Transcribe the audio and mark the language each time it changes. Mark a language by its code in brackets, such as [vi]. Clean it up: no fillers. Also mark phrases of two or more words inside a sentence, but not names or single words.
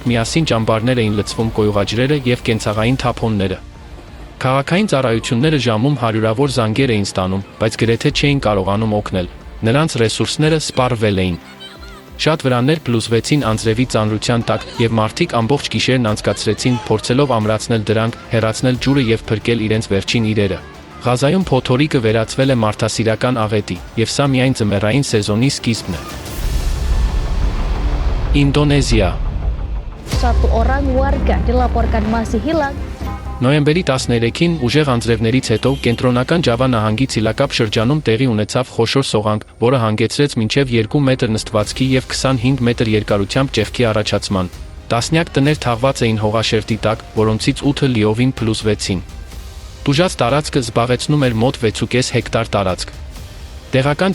[hy] միասին ճամբարներ էին լցվում կոյուղաջրերը և կենցաղային թափոնները։ Քաղաքային ծառայությունները ժամում հարյուրավոր զանգեր էին ստանում, բայց գրեթե չէին կարողանում օգնել։ Նրանց ռեսուրսները սպառվել էին։ Շատ վրաններ փլուզվեցին անձրևի ծանրության տակ, և մարդիկ ամբողջ գիշերն անցկացրեցին, փորձելով ամրացնել դրանք, հեռացնել ջուրը և փրկել իրենց վերջին իրերը։ Ղազայում փոթորիկը վերածվել է մարդասիրական աղետի, և սա միայն ձմեռային սեզոնի սկիզբն է։ Ինդոնեզիա։ [id] Satu orang warga dilaporkan masih hilang. [hy] Նոյեմբերի 13-ին ուժեղ անձրևներից հետո կենտրոնական Ջավա նահանգի Ցիլակապ շրջանում տեղի ունեցավ խոշոր սողանք, որը հանգեցրեց մինչև 2 մետր նստվածքի և 25 մետր երկարությամբ ճեղքի առաջացման։ Տասնյակ տներ թաղված էին հողաշերտի տակ, որոնցից 8-ը լիովին փլուզվեցին։ Տուժած տարածքը զբաղեցնում էր մոտ 6,5 հեկտար տարածք։ Տեղական